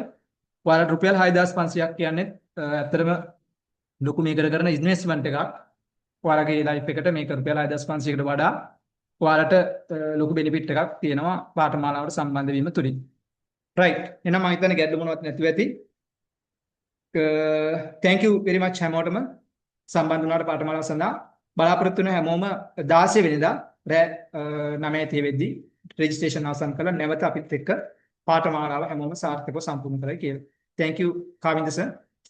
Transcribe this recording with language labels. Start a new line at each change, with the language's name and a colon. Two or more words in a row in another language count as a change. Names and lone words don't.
Sinhala: ඔයාලට රුපියල් 6500ක් කියන්නේ ඇත්තටම ලොකු මේකට කරන ඉන්වෙස්ට්මන්ට් එකක්. ඔයාලගේ ලයිෆ් එකට මේක රුපියල් 6500කට වඩා ඔයාලට ලොකු බෙනිෆිට් එකක් තියෙනවා පාඨමාලාවට සම්බන්ධ වීම තුලින්. රයිට්. එහෙනම් මම හිතන්නේ ගැටලු මොනවත් නැතුව ඇති.
English: thank you very much
Sinhala: හැමෝටම සම්බන්ධ වුණාට පාඨමාලාව සඳහා. බලාපොරොත්තු වෙන හැමෝම 16 වෙනිදා රෑ 9:30 වෙද්දී රෙජිස්ට්‍රේෂන් අවසන් කරලා නැවත අපිත් එක්ක පාඨමාලාව හැමෝම සාර්ථකව සම්පූර්ණ කරයි කියලා.
English: thank you
Sinhala: කාවින්ද සර්.